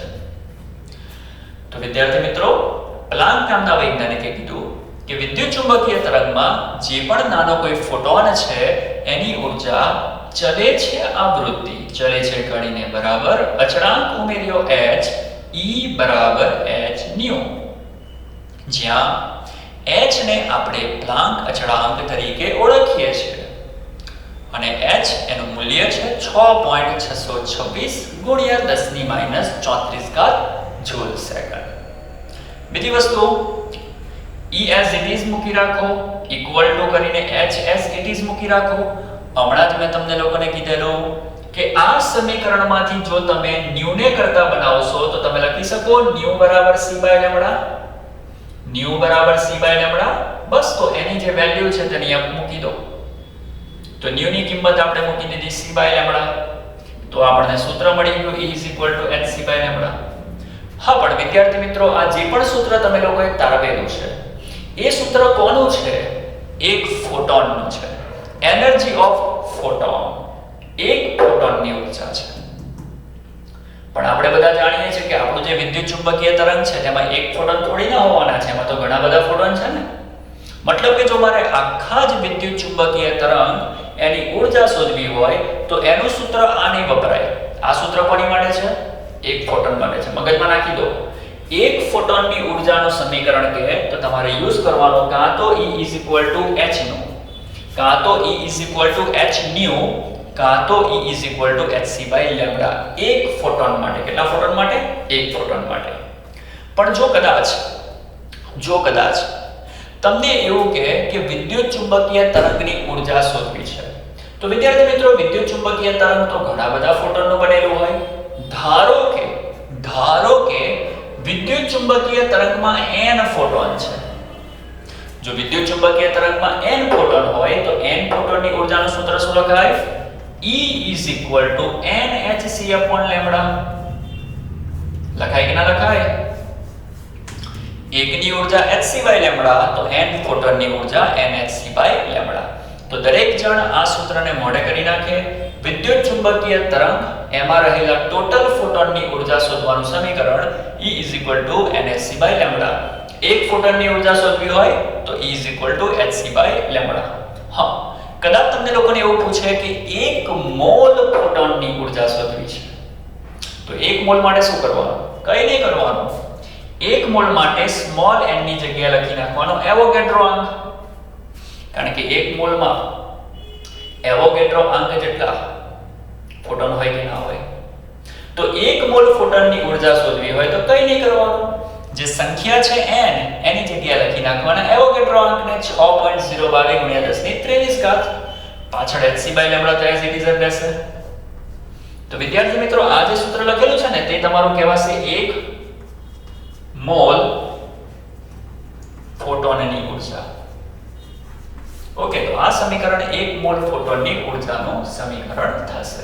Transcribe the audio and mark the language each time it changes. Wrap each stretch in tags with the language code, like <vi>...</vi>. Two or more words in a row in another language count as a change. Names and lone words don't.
<gu>તો વિદ્યાર્થી મિત્રો પ્લાન્ક નામના વૈજ્ઞાનિકે કીધું કે વિદ્યુત ચુંબકીય તરંગમાં જે પણ નાનો કોઈ ફોટોન છે એની ઊર્જા ચલે છે આવૃત્તિ, ચલે છે કાઢીને બરાબર અચળાંક ઉમેર્યો h, E = h ન્યુ, જ્યાં h ને આપણે પ્લાન્ક અચળાંક તરીકે ઓળખીએ છીએ અને h એનું મૂલ્ય છે 6.626 ગુણ્યા 10 ની -34 ઘાત જૂલ સેકન્ડ. બીજી વસ્તુ E</gu> <en>as it is</en> <gu>મૂકી રાખો,</gu> <en>equal to</en> <gu>કરીને H</gu> <en>as it is</en> <gu>મૂકી રાખો. હમણાં જ મેં તમને લોકોને કીધેલું કે આ સમીકરણમાંથી જો તમે ન્યુ ને કરતા બનાવશો તો તમે લખી શકો ન્યુ બરાબર c</gu> <en>by lambda,</en> <gu>ન્યુ બરાબર c</gu> <en>by lambda.</en> <gu>બસ તો એની જે વેલ્યુ છે તેની આપ મૂકી દો. તો ન્યુ ની કિંમત આપણે મૂકી દીધી c</gu> <en>by lambda,</en> <gu>તો આપણને સૂત્ર મળી ગયું</gu> <en>E is equal to hc by lambda.</en> <gu>હા, પણ વિદ્યાર્થી મિત્રો આ જે પણ સૂત્ર તમે લોકોએ તારવેલું છે એ સૂત્ર કોનું છે? એક ફોટોનનું છે.</gu> <en>energy of photon,</en> <gu>એક ફોટોનની ઊર્જા છે. પણ આપણે બધા જાણીએ છીએ કે આપણું જે વિદ્યુત ચુંબકીય તરંગ છે તેમાં એક ફોટોન થોડી ના હોવાના છે, એમાં તો ઘણા બધા ફોટોન છે ને. મતલબ કે જો મારે આખા જ વિદ્યુત ચુંબકીય તરંગ એની ઊર્જા શોધવી હોય તો એનું સૂત્ર આ નહીં વપરાય. આ સૂત્ર કોની માટે છે? એક ફોટોન માટે છે. મગજમાં નાખી દો. એક ફોટોનની ઊર્જાનું સમીકરણ કહે તો તમારે યુઝ કરવાનો કાં તો</gu> <en>E is equal to h</en> <gu>નું, કાં તો</gu> <en>E is equal to h nu,</en> <gu>કાં તો</gu> <en>E is equal to hc by lambda.</en> <gu>એક ફોટોન માટે. કેટલા ફોટોન માટે? એક ફોટોન માટે. પણ જો કદાચ તમને એવું કહે કે વિદ્યુત ચુંબકીય તરંગની ઊર્જા શોધવી છે તો વિદ્યાર્થી મિત્રો વિદ્યુત ચુંબકીય તરંગ તો ઘણા બધા ફોટોનનું બનેલું હોય. ધારો કે વિદ્યુત ચુંબકીય તરંગમાં n ફોટોન છે. જો વિદ્યુત ચુંબકીય તરંગમાં n ફોટોન હોય તો n ફોટોનની ઊર્જાનું સૂત્ર શું લખાય?</gu> <en>E is equal to nhc upon lambda.</en> <gu>લખાય કે ના લખાય? એકની ઊર્જા</gu> <en>hc by lambda</en> <gu>તો n ફોટોનની ઊર્જા</gu> <en>nhc by lambda.</en> <gu>તો દરેક જણ આ સૂત્રને મોઢે કરી નાખે. વિદ્યુત ચુંબકીય તરંગ એમાં રહેલા ટોટલ ફોટોનની ઊર્જા શોધવાનું સમીકરણ</gu> <en>E is equal to nhc by lambda.</en> <gu>એક ફોટોનની ઊર્જા શોધવી હોય તો</gu> <en>E is equal to hc by lambda.</en> <gu>હા, કદાચ તમને લોકોને એવું પૂછે કે 1 મોલ ફોટોનની ઊર્જા શોધવી છે તો 1 મોલ માટે શું કરવાનું? કંઈ નહીં કરવાનું. 1 મોલ માટે સ્મોલ n ની જગ્યાએ લખી નાખવાનો એવોગેડ્રો અંક. કારણ કે 1 મોલમાં એવોગેડ્રો અંક જેટલા ફોટોન હોય કે ના હોય. તો 1 મોલ ફોટોનની ઊર્જા શોધવી હોય તો કંઈ નહીં કરવાનું. જે સંખ્યા છે n એની જગ્યાએ લખી નાખવાના એવોગેડ્રો અંકને 6.022 ગુણ્યા 10 ની 23 ઘાત. પાછળ</gu> <en>hc by lambda</en> <gu>તો</gu> <en>as it is</en> <gu>રહેશે. તો વિદ્યાર્થી મિત્રો આ જે સૂત્ર લખેલું છે ને તે તમારું કહેવાશે 1 મોલ ફોટોનની ઊર્જા. ઓકે, તો આ સમીકરણ 1 મોલ ફોટોનની ઊર્જાનું સમીકરણ થશે.</gu>